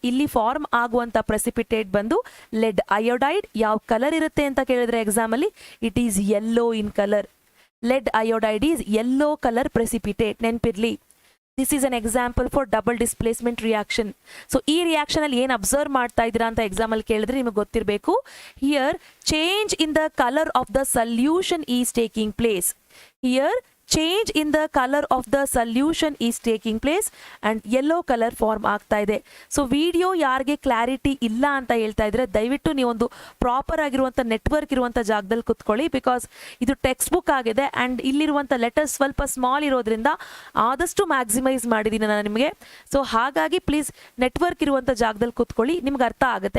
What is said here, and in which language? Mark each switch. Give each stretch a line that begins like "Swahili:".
Kannada: ಇಲ್ಲಿ ಫಾರ್ಮ್ ಆಗುವಂಥ ಪ್ರೆಸಿಪಿಟೇಟ್ ಬಂದು ಲೆಡ್ ಅಯೋಡೈಡ್. ಯಾವ ಕಲರ್ ಇರುತ್ತೆ ಅಂತ ಕೇಳಿದ್ರೆ ಎಕ್ಸಾಮಲ್ಲಿ,
English: It is yellow in colour. lead iodide is yellow color precipitate. ನೆನಪಿರ್ಲಿ, this is an example for double displacement reaction.
Kannada: So ಈ ರಿಯಾಕ್ಷನ್ ಅಲ್ಲಿ ಏನು ಅಬ್ಸರ್ವ್ ಮಾಡ್ತಾ ಇದ್ದೀರಾ ಅಂತ ಎಕ್ಸಾಮ್ ಅಲ್ಲಿ ಕೇಳಿದ್ರೆ ನಿಮಗೆ ಗೊತ್ತಿರಬೇಕು.
English: Here change in the colour of the solution is taking place. Here change in the color of the solution is taking place and yellow color form
Kannada: ಆಗ್ತಾ ಇದೆ. ಸೊ ವಿಡಿಯೋ ಯಾರಿಗೆ ಕ್ಲಾರಿಟಿ ಇಲ್ಲ ಅಂತ ಹೇಳ್ತಾ ಇದ್ರೆ ದಯವಿಟ್ಟು ನೀವೊಂದು ಪ್ರಾಪರ್ ಆಗಿರುವಂಥ ನೆಟ್ವರ್ಕ್ ಇರುವಂಥ ಜಾಗದಲ್ಲಿ ಕುತ್ಕೊಳ್ಳಿ, ಬಿಕಾಸ್ ಇದು ಟೆಕ್ಸ್ಟ್ ಬುಕ್ ಆಗಿದೆ ಆ್ಯಂಡ್ ಇಲ್ಲಿರುವಂಥ ಲೆಟರ್ಸ್ ಸ್ವಲ್ಪ ಸ್ಮಾಲ್ ಇರೋದ್ರಿಂದ ಆದಷ್ಟು ಮ್ಯಾಕ್ಸಿಮೈಸ್ ಮಾಡಿದ್ದೀನಿ ನಾನು ನಿಮಗೆ. ಸೊ ಹಾಗಾಗಿ ಪ್ಲೀಸ್ ನೆಟ್ವರ್ಕ್ ಇರುವಂಥ ಜಾಗದಲ್ಲಿ ಕುತ್ಕೊಳ್ಳಿ, ನಿಮ್ಗೆ ಅರ್ಥ ಆಗುತ್ತೆ.